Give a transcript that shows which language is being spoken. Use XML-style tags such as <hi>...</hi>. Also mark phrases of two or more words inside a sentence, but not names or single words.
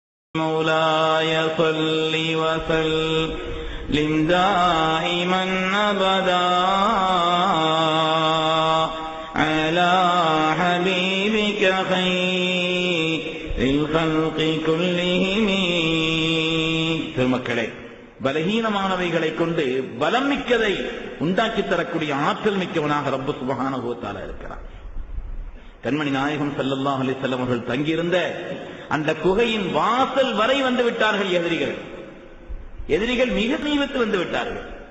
<ar>مولاي صل وسلم دائما أبدا على حبيبك خير الخلق كلهم.</ar> <ta>திருமக்களே, பலகீனமானவைகளை கொண்டு பலம் மிக்கதை உண்டாக்கி தரக்கூடிய ஆற்றல் மிக்கவனாக</ta> <ar>ربّ سبحانه وتعالى</ar> <ta>இருக்கிறார். கண்மணி நாயகம்</ta> <ar>صلى الله عليه وسلم</ar> <ta>அவர்கள் தங்கியிருந்த அந்த குகையின் வாசல் வரை வந்து விட்டார்கள் எதிரிகள் மிக சமீபத்தில் வந்து விட்டார்கள்.</ta>